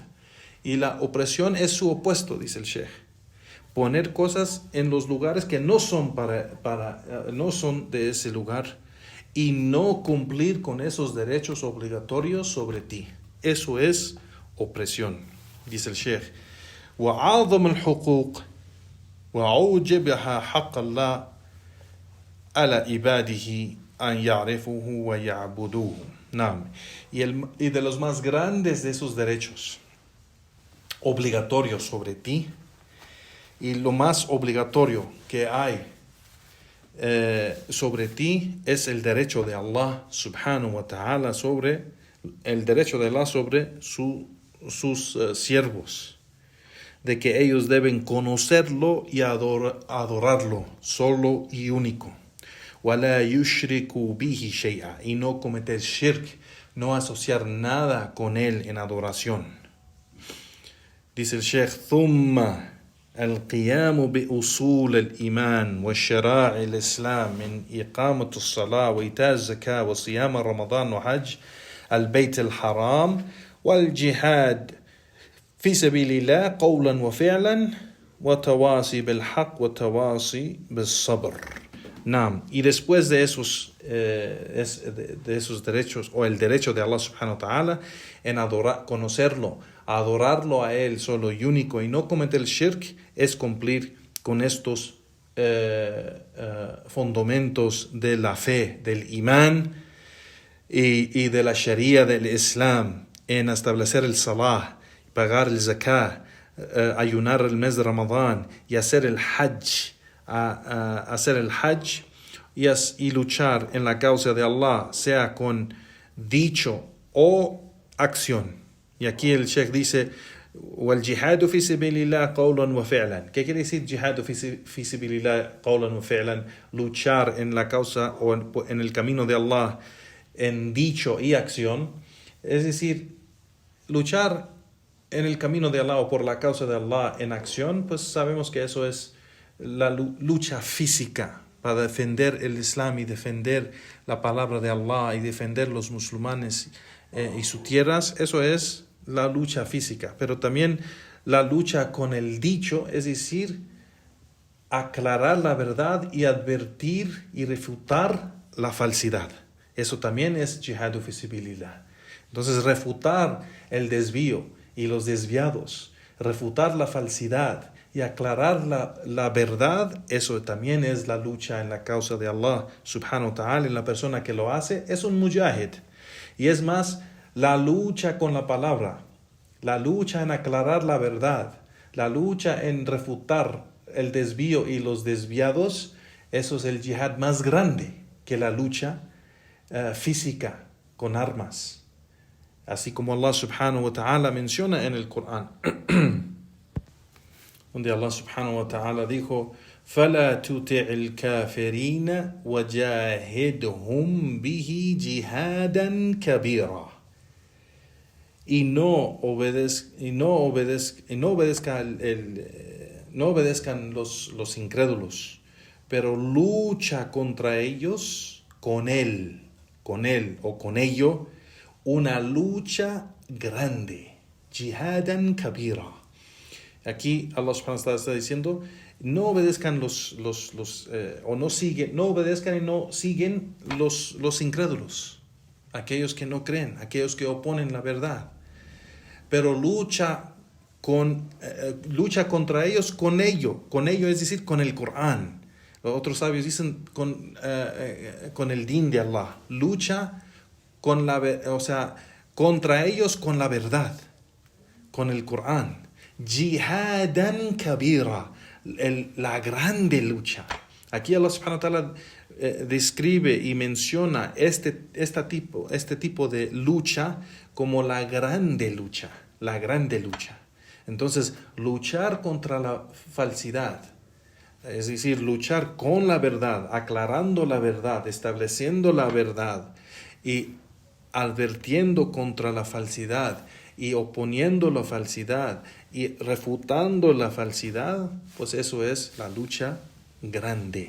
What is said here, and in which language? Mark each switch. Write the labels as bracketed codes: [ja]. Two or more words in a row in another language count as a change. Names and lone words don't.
[es] Y la opresión es su opuesto, dice el Sheikh. Poner cosas en los lugares que no son no son de ese lugar y no cumplir con esos derechos obligatorios sobre ti. Eso es opresión. Dice el Sheikh: [ar] وأعظم الحقوق وأوجبها حق الله على عباده أن يعرفوه ويعبدوه. Naam. [es] Y de los más grandes de esos derechos obligatorios sobre ti, y lo más obligatorio que hay sobre ti es el derecho de Allah [ar] سبحانه وتعالى [es] sobre sus siervos, de que ellos deben conocerlo y adorarlo solo y único. [ar] وَلَا يُشْرِكُوا بِهِ شَيْئًا, [es] y no cometer shirk, no asociar nada con él en adoración. Dice el Sheikh: [ar] ثُمَّ القيام بأصول الإيمان والشرائع الإسلام من إقامة الصلاة وإيتاء الزكاة وصيام رمضان وحج البيت الحرام والجهاد في سبيل الله قولا وفعلا وتواصي بالحق وتواصي بالصبر. Naam. [es] Y después de esos derechos, o el derecho de Allah [ar] سبحانه وتعالى [es] en conocerlo, adorarlo a él solo y único, y no cometer el shirk, es cumplir con estos fundamentos de la fe, del imán y de la sharia del Islam, en establecer el salah, pagar el zakah, ayunar el mes de Ramadán y hacer el hajj, y luchar en la causa de Allah, sea con dicho o acción. Y aquí el Sheikh dice: [ar] وَالْجِهَادُ فِي سَبِيلِ اللَّهِ قَوْلًا وَفِعْلًا. [es] ¿Qué quiere decir [ar] جهاد في سبيل الله قولا وفعلا? [es] Luchar en la causa o en el camino de Allah en dicho y acción. Es decir, luchar en el camino de Allah o por la causa de Allah en acción, pues sabemos que eso es la lucha física para defender el Islam y defender la palabra de Allah y defender los musulmanes y sus tierras. Eso es la lucha física, pero también la lucha con el dicho, es decir, aclarar la verdad y advertir y refutar la falsidad. Eso también es [ar] جهاد في سبيل الله. [es] Entonces, refutar el desvío y los desviados, refutar la falsidad y aclarar la verdad, eso también es la lucha en la causa de Allah [ar] سبحانه وتعالى. [es] Y la persona que lo hace es un mujahid. Y es más, la lucha con la palabra, la lucha en aclarar la verdad, la lucha en refutar el desvío y los desviados, eso es el jihad más grande que la lucha física con armas. Así como Allah [ar] سبحانه وتعالى [es] menciona en el Corán, donde Allah [ar] سبحانه وتعالى [es] dijo: [ar] فَلَا تُطِعِ الْكَافِرِينَ وَجَاهِدْهُمْ بِهِ جِهَادًا كَبِيرًا. [es] Y no obedezcan los incrédulos, pero lucha contra ellos con él o con ello, una lucha grande. [ar] جهادا كبيرا. [es] Aquí Allah [ar] سبحانه وتعالى [es] está diciendo: no obedezcan no obedezcan y no siguen los incrédulos, aquellos que no creen, aquellos que oponen la verdad, pero lucha contra ellos con ello, es decir, con el Corán. Los otros sabios dicen con el din de Allah. Lucha contra ellos con la verdad, con el Corán. [ar] جهادا كبيرا, [es] la grande lucha. Aquí Allah [ar] سبحانه وتعالى [es] describe y menciona este tipo de lucha como la grande lucha. Entonces, luchar contra la falsidad, es decir, luchar con la verdad, aclarando la verdad, estableciendo la verdad y advirtiendo contra la falsidad y oponiendo la falsidad y refutando la falsidad, pues eso es la lucha grande.